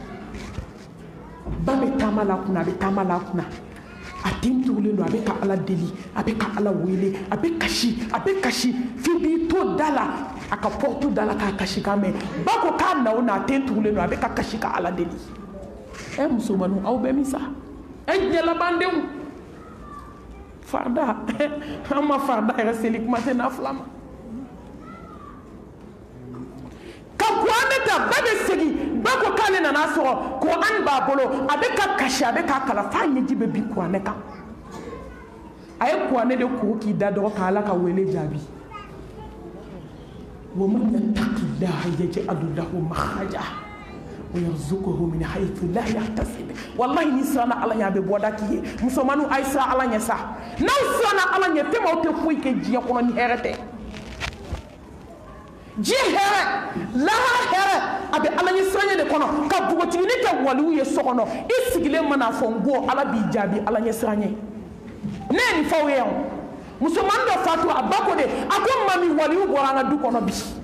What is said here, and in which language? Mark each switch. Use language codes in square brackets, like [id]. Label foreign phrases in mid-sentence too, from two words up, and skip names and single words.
[bm] ba bɛ taama la kunna a bɛ taama la kunna a den tugulen don a bɛ ka ala deli a bɛ ka ala wele a bɛ kasi f'i b'i to da la a ka porte da la k'a kasi kan mɛn ba ko k'a na o na a den tugulen don a bɛ ka kasi ka ala deli musomanninw aw bɛ min sa diɲɛ labandenw farda an ma farda yɛrɛ seli kuma tɛ n'a fila ma ka kuranɛ ta ba bɛ segin ba ko k'ale nana sɔrɔ kuranɛ b'a bolo a bɛ ka kasi a bɛ k'a kala f'a ɲɛji bɛ bin kuranɛ kan a ye kuranɛ de kuru k'i da dɔgɔ ka ala ka wele jaabi [ar] ومن يتق الله يجعل له مخرجا ويرزقه من حيث لا يحتسب [bm] wallahi ni siranna ala ɲɛ a bɛ bɔda k'i ye musomanninw a ye siran ala ɲɛ sa n'aw siranna ala ɲɛ tellement aw tɛ foyi kɛ diɲɛ kɔnɔ ni hɛrɛ tɛ diɲɛ hɛrɛ lahara hɛrɛ a bɛ ala ɲɛ siranɲɛ de kɔnɔ ka npogotigini kɛ waliw ye so kɔnɔ i sigilen mana fɔ n bɔ ala b'i jaabi ala ɲɛ siranɲɛ ne ye nin fɔ aw ye yan musomannin dɔ fatu a ba ko de a ko mami waliw bɔra an ka du kɔnɔ bi